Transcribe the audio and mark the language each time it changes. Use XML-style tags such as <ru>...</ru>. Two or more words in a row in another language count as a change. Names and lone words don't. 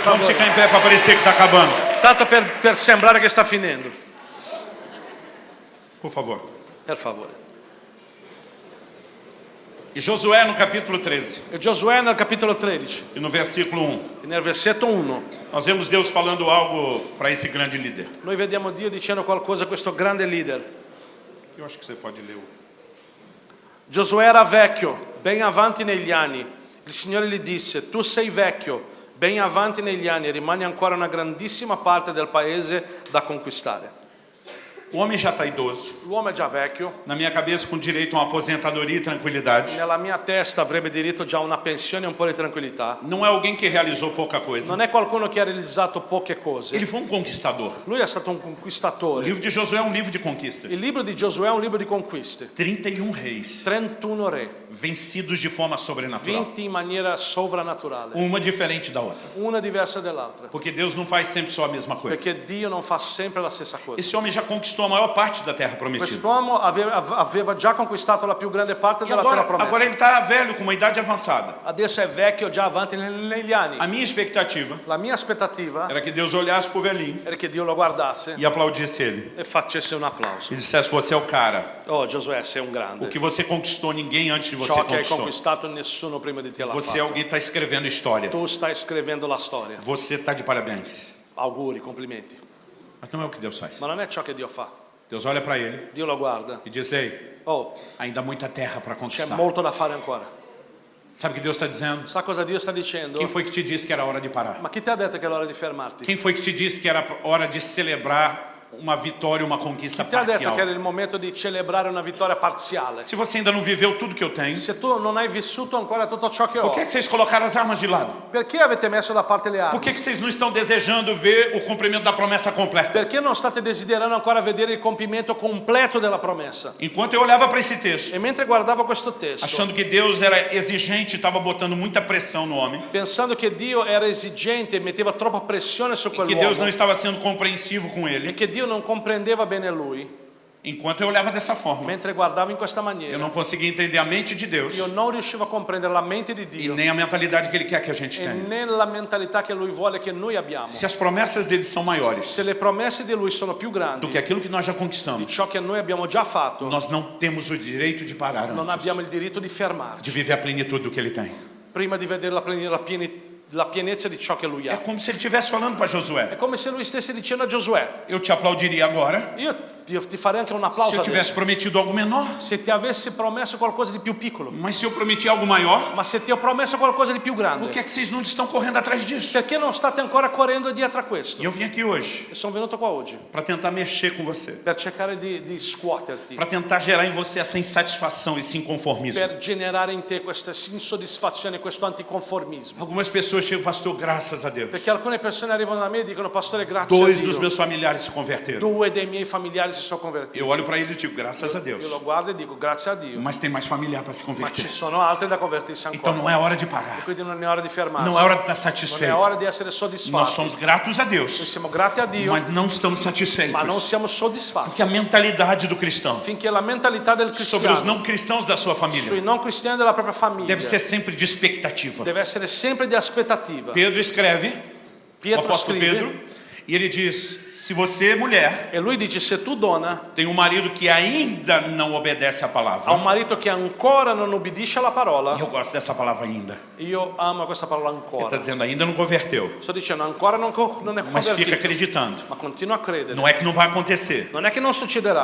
<pt>Vamos</pt> <it>favore.</it> <pt>ficar em pé para parecer que está acabando.</pt> <it>Tanto per sembrare che sta finendo.</it> <pt>Por favor.</pt> <it>Per favore.</it> <pt>E Josué no capítulo 13</pt> <it>E Giosuè nel capitolo 13,</it> <pt>e no versículo 1,</pt> <it>e nel versetto 1,</it> <pt>nós vemos Deus falando algo para esse grande líder.</pt> <it>noi vediamo Dio dicendo qualcosa a questo grande leader.</it> <pt>Eu acho que você pode ler.</pt> <it>Giosuè era vecchio, ben avanti negli anni. Il Signore gli disse, tu sei vecchio, ben avanti negli anni, e rimane ancora una grandissima parte del paese da conquistare.</it> <pt>O homem já está idoso.</pt> <it>L'uomo è già vecchio,</it> <pt>Na minha cabeça, com direito a uma aposentadoria e tranquilidade.</pt> <it>nella mia testa avrebbe diritto già a una pensione e un po' di tranquillità.</it> <pt>Não é alguém que realizou pouca coisa.</pt> <it>Non è qualcuno che ha realizzato poche cose.</it> <pt>Ele foi um conquistador.</pt> <it>Lui è stato un</it> <pt>O</pt> <it>conquistatore.</it> <pt>livro de Josué é um livro de conquistas.</pt> <it>Il libro di Giosuè è un libro di conquiste.</it> <pt>31 reis</pt> <it>31 re,</it> <pt>vencidos de forma sobrenatural.</pt> <it>vinti in maniera sovrannaturale,</it> <pt>Uma diferente da outra.</pt> <it>una diversa dall'altra.</it> <pt>Porque Deus não faz sempre só a mesma coisa.</pt> <it>Perché Dio non fa sempre la stessa cosa.</it> <pt>Esse homem já conquistou conquistou a maior parte da terra prometida.</pt> <it>Quest'uomo aveva già conquistato la più grande parte</it> <pt>E</pt> <it>della terra</it> <pt>agora</pt> <it>promessa.</it> <pt>ele está velho, com uma idade avançada.</pt> <it>Adesso è vecchio, già avanti negli anni.</it> <pt>A minha expectativa</pt> <it>La mia aspettativa</it> <pt>era que Deus olhasse pro velhinho</pt> <it>era che Dio lo guardasse</it> <pt>e aplaudisse ele.</pt> <it>e facesse un applauso.</it> <pt>E dissesse, você é o cara.</pt> <it>Oh Giosuè, sei un</it> <pt>O</pt> <it>grande.</it> <pt>que você conquistou, ninguém antes de você</pt> <it>Ciò che hai</it> <pt>conquistou.</pt> <it>conquistato nessuno prima di te l'ha</it> <pt>Você é</pt> <it>fatto.</it> <pt>alguém que está escrevendo história.</pt> <it>Tu stai scrivendo la storia.</it> <pt>Você está de parabéns.</pt> <it>Auguri, complimenti.</it> <pt>Mas não é o que Deus faz.</pt> <it>Ma non è ciò che Dio fa.</it> <pt>Deus olha para ele</pt> <it>Dio lo guarda.</it> <pt>e diz, ei,</pt> <it>Oh,</it> <pt>ainda há muita terra para</pt> <it>c'è</it> <pt>conquistar.</pt> <it>molto da fare ancora.</it> <pt>Sabe o que Deus está dizendo?</pt> <it>Sa cosa Dio sta dicendo?</it> <pt>Quem foi que te disse que era hora de parar?</pt> <it>Ma chi ti ha detto che è l'ora di fermarti?</it> <pt>Quem foi que te disse que era hora de celebrar uma vitória, uma conquista</pt> <it>Chi ti ha detto</it> <pt>parcial?</pt> <it>che era il momento di celebrare una vittoria parziale?</it> <pt>Se você ainda não viveu tudo que eu tenho,</pt> <it>Se tu non hai vissuto ancora tutto ciò che ho,</it> <pt>por que vocês colocaram as armas de lado?</pt> <it>perché avete messo da parte le</it> <pt>Por</pt> <it>armi?</it> <pt>que vocês não estão desejando ver o cumprimento da promessa completa?</pt> <it>Perché non state desiderando ancora vedere il compimento completo della promessa?</it> <pt>Enquanto eu olhava para esse texto,</pt> <it>E mentre guardavo questo testo,</it> <pt>achando que Deus era exigente, estava botando muita pressão no homem,</pt> <it>pensando che Dio era esigente e metteva troppa pressione su</it> <pt>que Deus não</pt> <it>quell'uomo</it> <pt>estava sendo compreensivo com</pt> <it>e</it> <pt>ele,</pt> <it>che Dio non comprendeva bene lui,</it> <pt>enquanto eu olhava dessa forma,</pt> <it>mentre guardavo in questa</it> <pt>eu</pt> <it>maniera,</it> <pt>não conseguia entender a mente de Deus</pt> <it>io non riuscivo a comprendere la mente di</it> <pt>e</pt> <it>Dio</it> <pt>nem a mentalidade que Ele quer que a gente</pt> <it>e</it> <pt>tenha.</pt> <it>né la mentalità che lui vuole che noi abbiamo.</it> <pt>Se as promessas dele são maiores</pt> <it>Se le promesse di lui sono più</it> <pt>do</pt> <it>grandi</it> <pt>que aquilo que nós já</pt> <it>di</it> <pt>conquistamos,</pt> <it>ciò che noi abbiamo già fatto,</it> <pt>nós não temos o direito de parar</pt> <it>non</it> <pt>antes</pt> <it>abbiamo il diritto di</it> <pt>de</pt> <it>fermarci</it> <pt>viver a plenitude do que Ele tem.</pt> <it>prima di vedere la pienezza di ciò che lui</it> <pt>É</pt> <it>ha.</it> <pt>como se Ele estivesse falando para</pt> <it>È</it> <pt>Josué:</pt> <it>come se lui stesse dicendo a Giosuè:</it> <pt>eu te aplaudiria agora</pt> <it>io ti farei anche un</it> <pt>se</pt> <it>applauso</it> <pt>eu tivesse</pt> <it>adesso</it> <pt>prometido algo menor,</pt> <it>se ti avessi promesso qualcosa di più piccolo,</it> <pt>mas se eu prometi algo maior,</pt> <it>ma se ti ho promesso qualcosa di più</it> <pt>por</pt> <it>grande,</it> <pt>que é que vocês não estão correndo atrás disso?</pt> <it>perché non state ancora correndo dietro a questo?</it> <pt>E eu vim aqui hoje</pt> <it>E sono venuto qua oggi</it> <pt>para tentar mexer com você,</pt> <it>per cercare di scuoterti,</it> <pt>para tentar gerar em você essa insatisfação, esse inconformismo.</pt> <it>per generare in te questa insoddisfazione, questo anticonformismo.</it> <pt>Algumas pessoas chegam, pastor, graças a Deus.</pt> <it>Perché alcune persone arrivano da me e dicono: pastore, grazie a</it> <pt>2 dos</pt> <it>Dio,</it> <pt>meus familiares se converteram.</pt> <it>2 dei miei familiari si sono convertiti.</it> <pt>Eu olho para eles e digo, graças a Deus.</pt> <it>Io lo guardo e dico: grazie a Dio,</it> <pt>Mas tem mais familiar para se</pt> <it>ma</it> <pt>converter.</pt> <it>ci sono altri da convertirsi</it> <pt>Então</pt> <it>ancora.</it> <pt>não é hora de parar.</pt> <it>Quindi non è ora di fermarsi,</it> <pt>Não é hora de estar</pt> <it>non è</it> <pt>satisfeito.</pt> <it>ora di essere</it> <pt>Nós</pt> <it>soddisfatti.</it> <pt>somos gratos a</pt> <it>Noi</it> <pt>Deus,</pt> <it>siamo grati a Dio,</it> <pt>mas não estamos satisfeitos.</pt> <it>ma non siamo soddisfatti.</it> <pt>Porque a mentalidade do cristão</pt> <it>Finché la mentalità del</it> <pt>sobre os</pt> <it>cristiano</it> <pt>não cristãos da sua</pt> <it>sui</it> <pt>família</pt> <it>non cristiani della propria famiglia</it> <pt>deve ser sempre de expectativa.</pt> <it>deve essere sempre di aspettativa.</it> <pt>Pedro escreve, o</pt> <it>Pietro</it> <pt>apóstolo</pt> <it>scrive</it> <pt>Pedro, e ele diz, se você, mulher,</pt> <it>e lui dice: se tu donna</it> <pt>tem um marido que ainda não obedece à</pt> <it>ha un</it> <pt>palavra,</pt> <it>marito che ancora non ubbidisce alla</it> <pt>e</pt> <it>parola,</it> <pt>eu gosto dessa palavra ainda,</pt> <it>io amo questa parola</it> <pt>ele está</pt> <it>ancora.</it> <pt>dizendo, ainda não converteu,</pt> <it>Sto dicendo ancora non è</it> <pt>mas fica</pt> <it>convertito,</it> <pt>acreditando.</pt> <it>ma continua a credere.</it> <pt>Não é que não vai acontecer,</pt> <it>Non è che non succederà,</it>